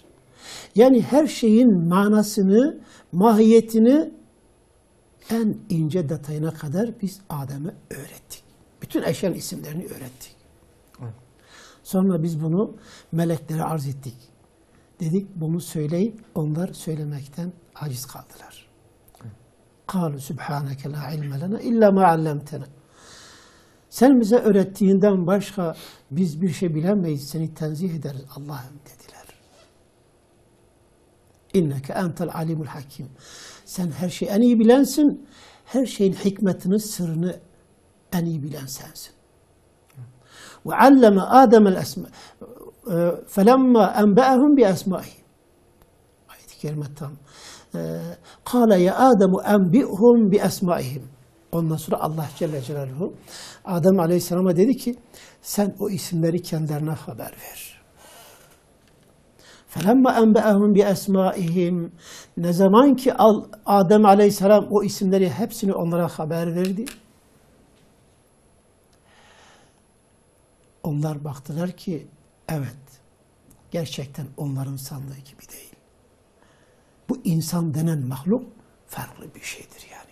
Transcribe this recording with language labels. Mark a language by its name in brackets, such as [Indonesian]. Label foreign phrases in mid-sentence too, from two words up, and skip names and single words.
[Turkish] Yani her şeyin manasını, mahiyetini en ince detayına kadar biz Adem'e öğrettik. Bütün eşyanın isimlerini öğrettik. Evet. Sonra biz bunu meleklere arz ettik. Dedik bunu söyleyip onlar söylemekten aciz kaldılar. [Arabic] قَالُوا سُبْحَانَكَ لَا عِلْمَ لَنَا اِلَّا مَا عَلَّمْتَنَا [Turkish] Sen bize öğrettiğinden başka biz bir şey bilemeyiz, seni tenzih ederiz Allah'ım dediler. [Arabic] إنك أنت العليم الحكيم. [Turkish] Sen her şeyi en iyi bilensin, her şeyin hikmetini, sırrını en iyi bilen sensin. [Arabic] وعلم آدم الأسماء فلما أنبأهم بأسمائهم. [Turkish] Ayet-i kerime tam. [Arabic] قال يا آدم أنبئهم بأسمائهم. [Turkish] Ondan sonra Allah [Arabic] جل جلاله [Turkish] Adem Aleyhisselam'a dedi ki sen o isimleri kendilerine haber ver. [Arabic] فَلَمَّا اَنْبَأَهُمْ بِأَسْمَائِهِمْ [Turkish] Ne zaman ki Adem Aleyhisselam o isimleri hepsini onlara haber verdi. Onlar baktılar ki evet gerçekten onların sandığı gibi değil. Bu insan denen mahluk farklı bir şeydir yani.